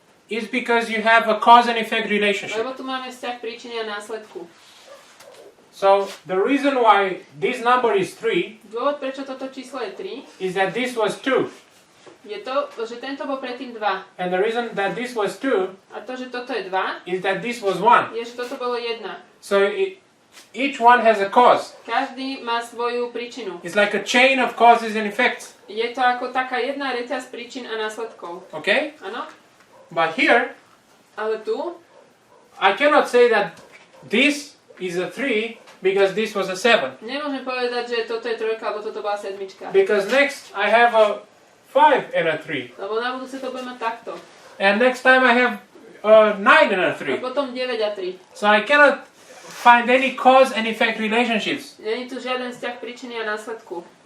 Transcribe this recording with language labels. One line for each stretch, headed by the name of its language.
English: is because you have a cause and effect relationship.
Slovak: lebo tu máme vzťah príčiny a následku.
English: So, the reason why this number is 3
Slovak: Dôvod, prečo toto číslo je 3,
English: is that this was 2.
Slovak: je to, že tento bol predtým 2.
English: And the reason that this was 2
Slovak: A to, že toto je 2,
English: is that this was 1.
Slovak: je, že toto bolo 1.
English: So, each one has a cause.
Slovak: Každý má svoju príčinu.
English: It's like a chain of causes and effects.
Slovak: Je to ako taká jedna reťaz príčin a následkov.
English: Okay?
Slovak: Áno?
English: But here,
Slovak: Ale tu
English: I cannot say that this is a 3 because this was a 7.
Slovak: nemôžem povedať, že toto je 3 alebo toto bola 7.
English: Because next I have a 5 and a 3.
Slovak: Lebo na budúce to bude mať takto.
English: And next time I have a 9 and a
Slovak: A potom 9 a 3.
English: So I cannot find any cause and effect relationships.
Slovak: Není tu žiaden vzťah príčiny a následku.